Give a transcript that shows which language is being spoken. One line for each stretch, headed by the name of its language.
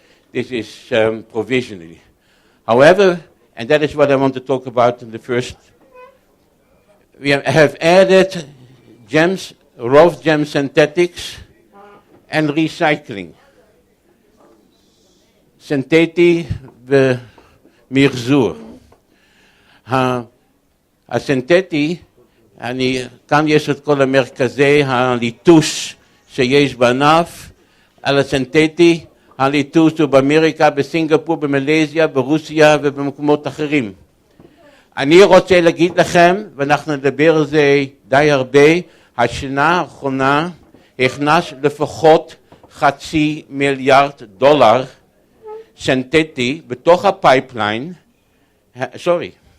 English: This is provisionally. However, and that is what I want to talk about in the first, we have added gems, rough gem synthetics, and recycling. Syntheti
Hebrew: במחזור. הסינתטי, כאן יש את כל המרכזי הליטוש שיש בענף, על הסינתטי, הליטוש הוא באמריקה, בסינגפור, במלזיה, ברוסיה ובמקומות אחרים. אני רוצה להגיד לכם, ואנחנו נדבר על זה די הרבה, השנה האחרונה הכנס לפחות $500 מיליארד סינתטי בתוך הפייפליין, sorry,